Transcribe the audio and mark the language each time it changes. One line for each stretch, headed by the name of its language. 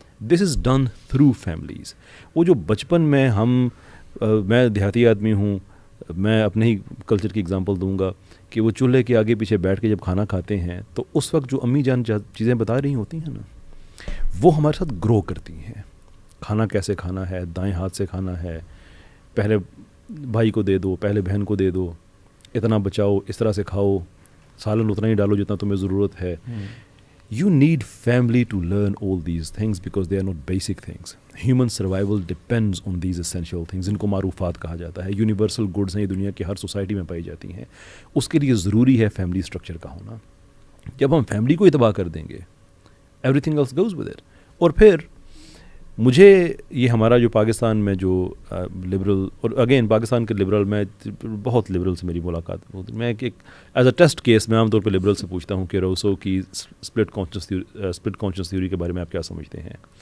English: This is done through families.
Urdu: وہ جو بچپن میں میں دیہاتی آدمی ہوں, میں اپنے ہی کلچر کی اگزامپل دوں گا کہ وہ چولہے کے آگے پیچھے بیٹھ کے جب کھانا کھاتے ہیں تو اس وقت جو امی جان چیزیں بتا رہی ہوتی ہیں نا, وہ ہمارے ساتھ گرو کرتی ہیں. کھانا کیسے کھانا ہے, دائیں ہاتھ سے کھانا ہے, پہلے بھائی کو دے دو, پہلے بہن کو دے دو, اتنا بچاؤ, اس طرح سے کھاؤ, سالن اتنا ہی ڈالو جتنا تمہیں ضرورت ہے.
English: You need family to learn all these things because they are not basic things. Human survival depends on these essential things.
Urdu: ان کو معروفات کہا جاتا ہے. یونیورسل گڈز ہیں, یہ دنیا کی ہر سوسائٹی میں پائی جاتی ہیں. اس کے لیے ضروری ہے فیملی اسٹرکچر کا ہونا. جب ہم فیملی کو ہی تباہ کر دیں گے,
English: Everything else goes with it.
Urdu: اور پھر مجھے یہ ہمارا جو پاکستان میں جو لبرل, اور اگین پاکستان کے لبرل, میں بہت لبرل سے میری ملاقات ہوتی, میں ایک ایز اے ٹیسٹ کیس میں عام طور پہ لبرل سے پوچھتا ہوں کہ روسو کی اسپلٹ کانشیس تھیوری کے بارے میں آپ کیا سمجھتے ہیں.